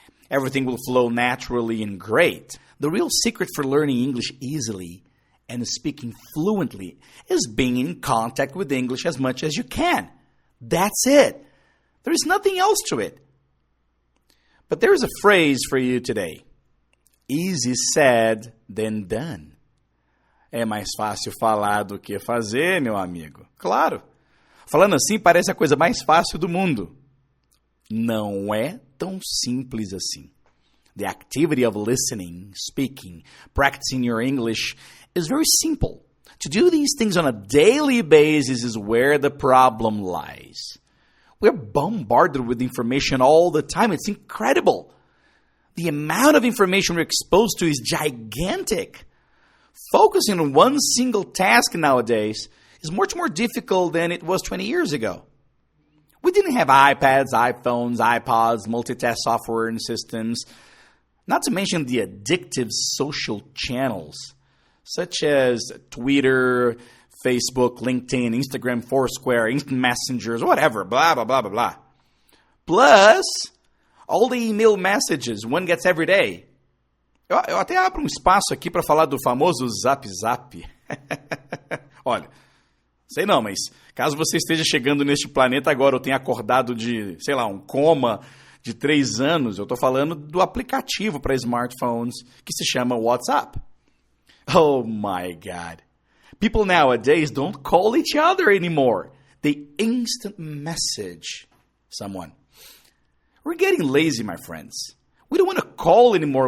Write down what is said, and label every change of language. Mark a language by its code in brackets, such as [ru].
[en] Everything will flow naturally and great. The real secret for learning English easily and speaking fluently is being in contact with English as much as you can. That's it. There is nothing else to it. But there is a phrase for you today. Easy said than done. [pt] É mais fácil falar do que fazer, meu amigo. Claro. Falando assim, parece a coisa mais fácil do mundo. Não é tão simples assim. [en] The activity of listening, speaking, practicing your English is very simple. To do these things on a daily basis is where the problem lies. We're bombarded with information all the time. It's incredible. The amount of information we're exposed to is gigantic. Focusing on one single task nowadays is much more difficult than it was 20 years ago. We didn't have iPads, iPhones, iPods, multitask software and systems, not to mention the addictive social channels, such as Twitter, Facebook, LinkedIn, Instagram, Foursquare, Instant Messengers, whatever, blah, blah, blah, blah, blah. Plus, all the email messages one gets every day. [pt] Eu até abro espaço aqui para falar do famoso Zap Zap. Olha, sei não, mas caso você esteja chegando neste planeta agora, ou tenha acordado de, sei lá, um coma de 3 anos, eu estou falando do aplicativo para smartphones que se chama WhatsApp. [en] Oh my God. People nowadays don't call each other anymore. They instant message someone. We're getting lazy, my friends. We don't want to call anymore.